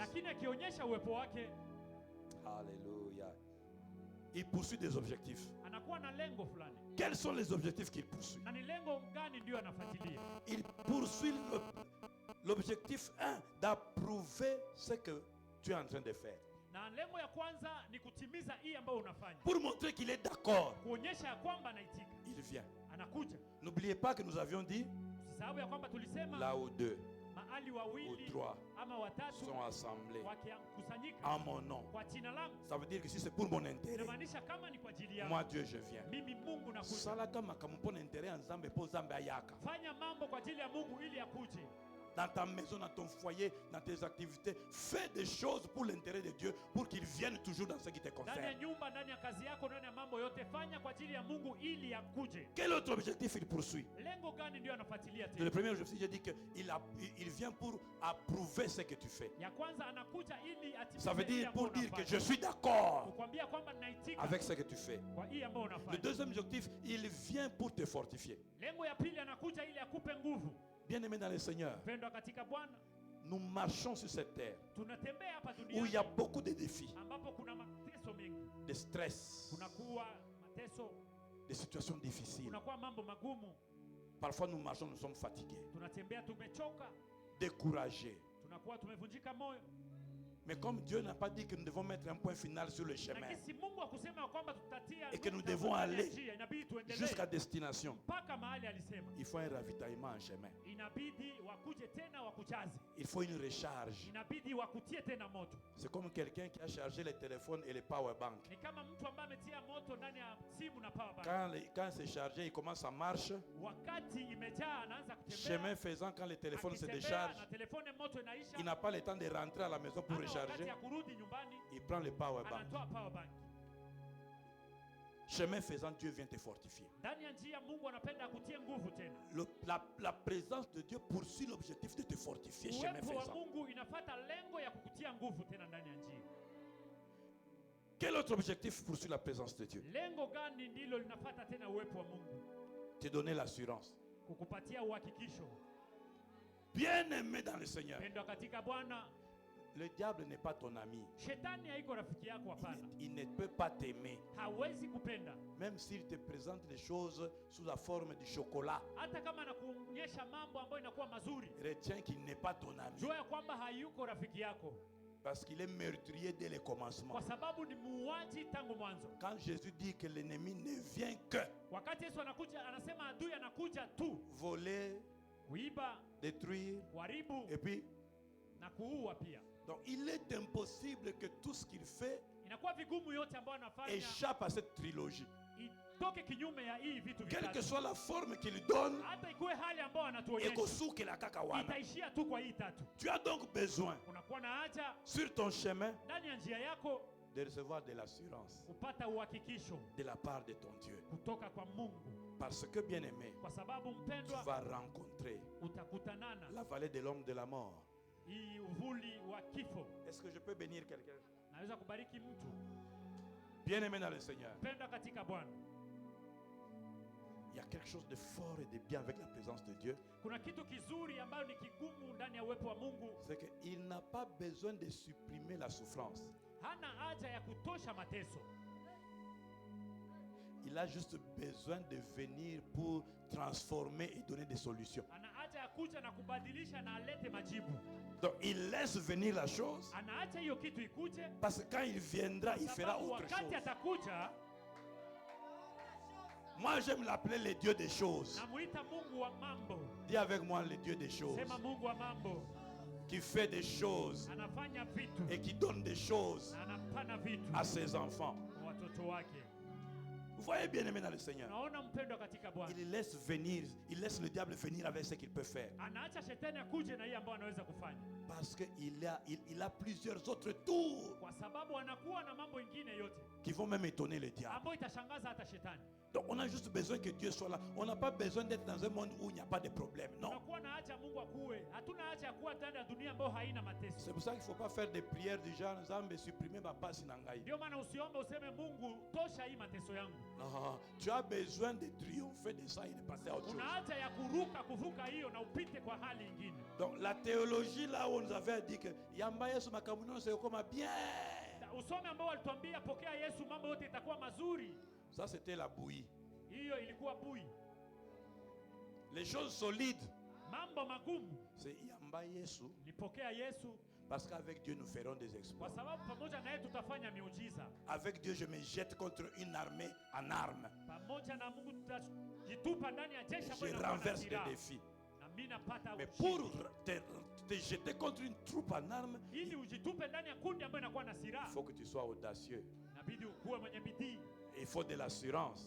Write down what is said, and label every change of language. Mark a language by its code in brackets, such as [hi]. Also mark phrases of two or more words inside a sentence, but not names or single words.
[sw] lakini akionyesha uwepo wake, [fr] alléluia, il poursuit des objectifs. [sw] anakuwa na lengo fulani. [fr] Quels sont les objectifs qu'il poursuit? [sw] Na ni lengo gani ndio anafuatilia? [fr] Il poursuit l'objectif 1, d'approuver ce que tu es en train de faire. [sw] Na lengo ya kwanza ni kutimiza hii ambayo unafanya. [fr] Pour montrer qu'il est d'accord, [sw] Kuonyesha ya kwamba anaitika. [fr] il vient. [sw] Anakuja. [fr] N'oubliez pas que nous avions dit, [sw] Usisahau ya kwamba tulisema [fr] là où deux [sw] mahali [fr] ou [sw] wawili [fr] trois [sw] ama watatu [fr] sont assemblés [sw] wakikusanyika [fr] en mon nom, [sw] kwa jina langu, [fr] ça veut dire que si c'est pour mon intérêt, [sw] inamaanisha kama ni kwa ajili yako, [fr] moi Dieu je viens. [sw] mimi Mungu nakuja. [ln] Salaka makampo na intérêt en Zambé pour Zambé ayaka. [sw] Fanya mambo kwa ajili ya Mungu ili akuje. [fr] Dans ta maison, dans ton foyer, dans tes activités, fais des choses pour l'intérêt de Dieu, pour qu'il vienne toujours dans ce qui te [sw] Ndani ya [fr] concerne. [sw] nyumba, ndani ya kazi yako, ndani ya mambo yote, fanya kwa ajili ya Mungu ili akuje. [fr] Quel autre objectif il poursuit? [sw] Lengo gani ndio anafuatilia [fr] Le [sw] tena? [fr] premier objectif, j'ai dit qu'il vient pour approuver ce que tu fais. [sw] Ya kwanza anakuja ili [fr] Ça veut [sw] atimize ile [fr] dire [sw] ambayo [fr] pour dire que [sw] unafanya. [fr] je suis d'accord [sw] Kukwambia kwamba ninaitika [fr] avec ce que tu fais. [sw] kwa hii ambayo [fr] Le [sw] unafanya. [fr] deuxième objectif, il vient pour te fortifier. [sw] Lengo ya pili anakuja ili akupe nguvu. [fr] Bien-aimé dans le Seigneur, [sw] Pendwa katika Bwana, [fr] nous marchons sur cette terre [sw] tunatembea hapa [fr] où il y a [sw] duniani [fr] beaucoup de défis, [sw] ambapo kuna mateso mengi. [fr] de stress, [sw] Kunakuwa mateso, [fr] des situations difficiles. [sw] kunakuwa mambo magumu. [fr] Parfois nous marchons, nous sommes fatigués, [sw] Tunatembea tumechoka, [fr] découragés. [sw] tunakuwa tumevunjika moyo. [fr] Mais comme Dieu n'a pas dit que nous devons mettre un point final sur le chemin [sw] Lakini si Mungu akusema kwamba tutatia [fr] et que nous [sw] nukta [fr] devons [sw] ndani ya [fr] aller [sw] njia, inabidi tuendelee [fr] jusqu'à destination, [sw] mpaka mahali alisema. [fr] il faut un ravitaillement en chemin. [sw] Inabidi wakuje tena wakujaze, [fr] Il faut une recharge. [sw] inabidi wakutie tena moto. [fr] C'est comme quelqu'un qui a chargé les téléphones et les [en] power banks. [sw] Ni kama mtu ambaye ametia moto ndani ya simu na [en] power bank. [fr] Quand c'est chargé, il commence à marche. [sw] Wakati imejaa anaanza kutembea. [fr] Chemin faisant, quand le téléphone se [sw] Akitembea [fr] décharge, [sw] na telefone moto inaisha. [fr] il n'a pas le temps de rentrer à la maison pour [sw] Hana wakati [fr] recharger. [sw] ya kurudi nyumbani, [fr] Il prend le [en] power bank. [sw] anatoa [en] power bank. [fr] Chemin faisant, Dieu vient te fortifier. [sw] Ndani ya njia Mungu anapenda akutie nguvu tena. [fr] La présence de Dieu poursuit l'objectif de te fortifier. Chemin [sw] Uwepo wa [fr] faisant. [sw] Mungu inafuata lengo ya kukutia nguvu tena ndani ya njia. [fr] Quel autre objectif poursuit la présence de Dieu? [sw] Lengo gani ndilo linafuata tena uwepo wa Mungu? [fr] Te donner l'assurance. [sw] Kukupatia uhakikisho. [fr] Bien-aimé dans le Seigneur, [sw] Pendwa katika Bwana, [fr] le diable n'est pas ton ami. [sw] shetani haiko rafiki yako, hapana. [fr] Il ne peut pas t'aimer. [sw] Hawezi kupenda. [fr] Même s'il te présente les choses sous la forme du chocolat, [sw] Hata kama anakuonyesha mambo ambayo inakuwa mazuri, [fr] retiens qu'il n'est pas ton ami. [sw] jua ya kwamba hayuko rafiki yako, [fr] Parce qu'il est meurtrier dès le commencement. [sw] kwa sababu ni muuaji tangu mwanzo. [fr] Quand Jésus dit que l'ennemi ne vient que [sw] Wakati Yesu anakuja, anasema adui anakuja tu [fr] voler, [sw] kuiba, [fr] détruire, [sw] kuharibu [fr] et puis, [sw] na kuua pia. [fr] donc il est impossible que tout ce qu'il fait [sw] Inakuwa vigumu yote ambayo anafanya [fr] échappe à cette trilogie. [sw] itoke kinyume ya hii vitu [fr] Quelle que [sw] vitatu. [fr] soit la forme qu'il donne, [sw] Hata ikuwe hali ambayo [fr] et [sw] anatuonyesha, [ln] kosuke la kakawana. [sw] itaishia tu kwa hii tatu. [fr] Tu as donc besoin, [sw] Unakuwa na haja [fr] sur ton chemin, [sw] ndani ya njia yako [fr] de recevoir de l'assurance [sw] kupata uhakikisho [fr] de la part de ton Dieu. [sw] kutoka kwa Mungu, [fr] Parce que, bien-aimé, [sw] kwa sababu [fr] tu [sw] mpendwa, [fr] vas rencontrer [sw] utakutanana [fr] la vallée de l'homme de la mort. [sw] hii uvuli wa kifo. [fr] Est-ce que je peux bénir quelqu'un? [sw] Naweza kubariki mtu [fr] Bien-aimé dans le Seigneur, [sw] mpendwa katika Bwana. [fr] il y a quelque chose de fort et de bien avec la présence de Dieu. [sw] Kuna kitu kizuri ambayo ni kigumu ndani ya uwepo wa Mungu. [fr] C'est qu'il n'a pas besoin de supprimer la souffrance. [sw] Hana haja ya kutosha mateso, [fr] Il a juste besoin de venir pour transformer et donner des solutions. [sw] ana haja ya kuja na kubadilisha na alete majibu. [fr] Donc il laisse venir la chose [sw] Anaacha hiyo kitu ikuje, [fr] parce que quand il viendra, il fera [sw] sababu [fr] autre [sw] wakati [fr] chose. [sw] atakuja, [fr] Moi, j'aime l'appeler le Dieu des choses. [sw] namuita Mungu wa mambo. [fr] Dis avec moi le Dieu des choses, [sw] Sema Mungu wa mambo, [fr] qui fait des choses [sw] anafanya vitu [fr] et qui donne des choses [sw] na anampana vitu [fr] à ses enfants. [sw] kwa watoto wake. [fr] Vous voyez bien aimé dans le Seigneur, [sw] Naona mpendwa katika Bwana, [fr] il laisse venir, il laisse le diable venir avec ce qu'il peut faire. [sw] anaacha shetani akuje na yeye ambayo anaweza kufanya, [fr] Parce qu'il a plusieurs autres tours [sw] kwa sababu anakuwa na mambo ingine yote [fr] qui vont même étonner le diable. [sw] ambayo itashangaza hata shetani. [fr] Donc on a juste besoin que Dieu soit là. On n'a pas besoin d'être dans un monde où il n'y a pas de problème. Non. [sw] Tunakuwa na haja Mungu akuwe, hatuna haja ya kuwa ndani ya dunia ambayo haina mateso. [fr] C'est pour ça qu'il ne faut pas faire des prières du genre [ln] Nzambe supprimer ma passe nangai. [sw] Ndio maana usiombe useme Mungu tosha hii mateso yangu. [fr] Non, tu as besoin de triompher de ça et de passer à autre chose. [sw] Una haja ya kuruka kuvuka hiyo na upite kwa hali ingine. [fr] Donc la théologie là où on nous avait dit que [ln] yamba Yesu makamuno [fr] c'est comme bien. [sw] Usome ambao walituambia pokea Yesu mambo yote itakuwa mazuri. [fr] Ça c'était la bouillie. [sw] Hiyo ilikuwa bui. [fr] Les choses solides, [sw] Mambo magumu [fr] c'est [ln] yamba Yesu. [sw] nipokea Yesu [fr] Parce qu'avec Dieu nous ferons des exploits. [sw] kwa sababu pamoja naye tutafanya miujiza. [fr] Avec Dieu je me jette contre une armée en armes. [sw] Pamoja na Mungu tutajitupa ndani ya jeshi [fr] Je [sw] ambayo inakuwa na [fr] renverse les [sw] silaha. [fr] défis. [sw] Na mimi napata [fr] Mais [sw] ushindi. [fr] pour te jeter contre une troupe en armes, [sw] Ili ujitupe ndani ya kundi ambayo inakuwa na [fr] il [sw] silaha, [fr] faut que tu sois audacieux. [sw] inabidi ukuwe mwenye bidii, [fr] Il faut de l'assurance.